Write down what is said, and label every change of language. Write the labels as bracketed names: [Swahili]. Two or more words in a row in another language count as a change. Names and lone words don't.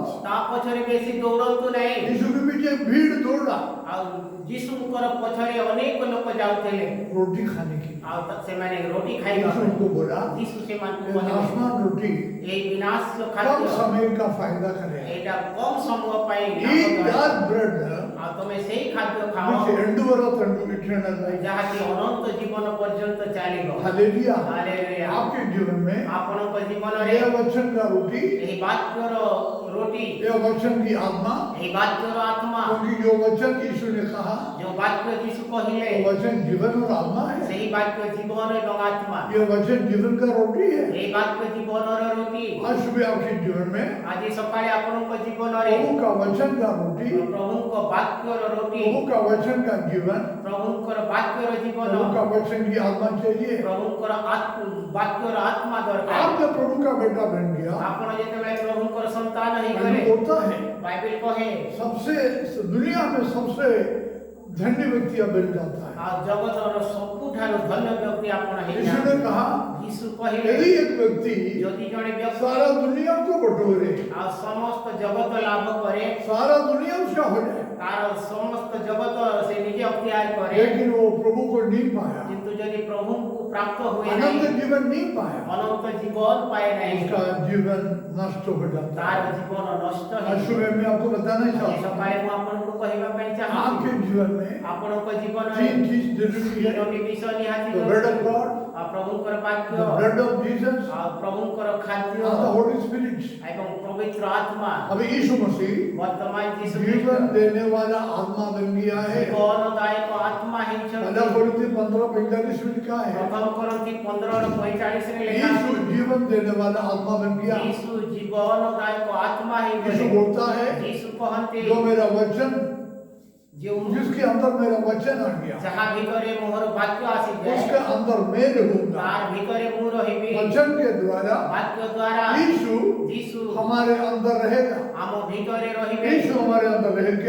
[Odia] ତା ପଛରେ ବେଶୀ ଦୌଡ଼ନ୍ତୁ ନାହିଁ [Hindi] यीशु के पीछे भीड़ दौड़ा [Odia] ଆଉ ଯୀଶୁଙ୍କର ପଛରେ ଅନେକ ଲୋକ ଯାଉଥିଲେ [Hindi] रोटी खाने की। [Odia] ଆଉ ସେମାନେ ରୋଟି ଖାଇବା [Hindi] यीशु [Odia] ପାଇଁ [Hindi] उनको बोला, [Odia] ଯୀଶୁ ସେମାନଙ୍କୁ [Hindi] ये [Odia] କହିଲେ [Hindi] नाशवान रोटी [Odia] ଏହି ବିନାଶ [Hindi] कम [Odia] ଖାଦ୍ୟ [Hindi] समय का फायदा करे। [Odia] ଏଇଟା କମ ସମୟ ପାଇଁ [English] Eat that bread [Odia] ଆଉ ତମେ ସେଇ ଖାଦ୍ୟ ଖାଅ [English] which endureth unto eternal life. [Odia] ଯାହାକି ଅନନ୍ତ ଜୀବନ ପର୍ଯ୍ୟନ୍ତ ଚାଲିବ [Hindi] हालेलुया। [Odia] ହାଲେଲୁୟା [Hindi] आपके जीवन में [Odia] ଆପଣଙ୍କ ଜୀବନରେ [Hindi] यह वचन का रोटी, [Odia] ଏହି ବାକ୍ୟର ରୋଟି [Hindi] यह वचन की आत्मा, [Odia] ଏହି ବାକ୍ୟର ଆତ୍ମା [Hindi] क्योंकि जो वचन यीशु ने कहा [Odia] ଯୋଉ ବାକ୍ୟ ଯୀଶୁ କହିଲେ [Hindi] वो वचन जीवन और आत्मा है। [Odia] ସେହି ବାକ୍ୟ ଜୀବନ ଏବଂ ଆତ୍ମା [Hindi] यह वचन जीवन का रोटी है। [Odia] ଏହି ବାକ୍ୟ ଜୀବନର ରୋଟି [Hindi] आज सुबह आपके जीवन में [Odia] ଆଜି ସକାଳେ ଆପଣଙ୍କ ଜୀବନରେ [Hindi] प्रभु का वचन का रोटी, [Odia] ପ୍ରଭୁଙ୍କ ବାକ୍ୟର ରୋଟି [Hindi] प्रभु का वचन का जीवन, [Odia] ପ୍ରଭୁଙ୍କର ବାକ୍ୟର ଜୀବନ [Hindi] प्रभु का वचन की आत्मा चाहिए। [Odia] ପ୍ରଭୁଙ୍କର ବାକ୍ୟର आत्मा ଦରକାର [Hindi] आप जब प्रभु का बेटा बन गया, [Odia] ଆପଣ ଯେତେବେଳେ ପ୍ରଭୁଙ୍କର ସନ୍ତାନ [Hindi] बाइबल [Odia] ହେଇଗଲେ [Hindi] बोलता है [Odia] ବାଇବେଲ କହେ [Hindi] सबसे दुनिया में सबसे धन्य व्यक्ति बन जाता है। [Odia] ଆଉ ଜଗତର ସବୁଠାରୁ ଧନ୍ୟ ବ୍ୟକ୍ତି ଆପଣ [Hindi] यीशु [Odia] ହେଇଯାନ୍ତି [Hindi] ने कहा, [Odia] ଯୀଶୁ କହିଲେ [Hindi] यदि एक व्यक्ति [Odia] ଯଦି ଜଣେ ବ୍ୟକ୍ତି [Hindi] सारा दुनिया को बटोरे, [Odia] ଆଉ ସମସ୍ତ ଜଗତ ଲାଭ କରେ [Hindi] सारा दुनिया उसका हो जाए, [Odia] ତାର ସମସ୍ତ ଜଗତ ସେ ନିଜେ ଅକ୍ତିଆର କରେ [Hindi] लेकिन वो प्रभु को नहीं पाया, [Odia] କିନ୍ତୁ ଯଦି ପ୍ରଭୁଙ୍କୁ ପ୍ରାପ୍ତ ହୁଏ [Hindi] अनंत [Odia] ନାହିଁ [Hindi] जीवन नहीं पाया, [Odia] ଅନନ୍ତ ଜୀବନ ପାଏ ନାହିଁ [Hindi] उसका जीवन नष्ट हो जाता [Odia] ତାର [Hindi] है। [Odia] ଜୀବନ ନଷ୍ଟ [Hindi] आज [Odia] ହେଇଯିବ [Hindi] सुबह मैं आपको बताना [Odia] ଆଜି [Hindi] चाहता हूँ, [Odia] ସକାଳେ ମୁଁ ଆପଣଙ୍କୁ କହିବା ପାଇଁ ଚାହୁଁଛି [Hindi] आपके जीवन में [Odia] ଆପଣଙ୍କ ଜୀବନରେ [Hindi] तीन चीज जरूरी है। [Odia] ତିନୋଟି ବିଷୟ ନିହାତି [English] The word of [Odia] ଜରୁରୀ। [English] God, [Odia] ଆଉ ପ୍ରଭୁଙ୍କର ବାକ୍ୟ [English] the blood of Jesus, [Odia] ଆଉ ପ୍ରଭୁଙ୍କର ଖାଦ୍ୟ [English] and the Holy Spirit। [Odia] ଏବଂ ପବିତ୍ର ଆତ୍ମା [Hindi] अभी यीशु मसीह [Odia] ବର୍ତ୍ତମାନ ଯୀଶୁ [Hindi] जीवन देने वाला आत्मा बन गया है। [Odia] ଜୀବନଦାୟକ ଆତ୍ମା [Hindi] पहला [Odia] ହେଇଛନ୍ତି [Hindi] कोरिन्थी 15:45 में लिखा है, [Odia] ପ୍ରଥମ କରନ୍ତି 15:45 ରେ ଲେଖା [Hindi] यीशु [Odia] ଅଛି [Hindi] जीवन देने वाला आत्मा बन गया। [Odia] ଯୀଶୁ ଜୀବନଦାୟକ ଆତ୍ମା [Hindi] यीशु [Odia] ହେଇଗଲେ [Hindi] बोलता है, [Odia] ଯୀଶୁ କହନ୍ତି [Hindi] जो मेरा वचन जिसके अंदर मेरा वचन आ गया, [Odia] ଯାହା ଭିତରେ ମୋହର ବାକ୍ୟ ଆସି [Hindi] उसके [Odia] जाए [Hindi] अंदर मैं रहूंगा। [Odia] ତାର ଭିତରେ ମୁଁ ରହିବି [Hindi] वचन के द्वारा [Odia] ବାକ୍ୟ ଦ୍ୱାରା [Hindi] यीशु [Odia] यीशु [Hindi] हमारे अंदर रहेगा। [Odia] ଆମ ଭିତରେ ରହିବେ [Hindi] यीशु हमारे अंदर रह के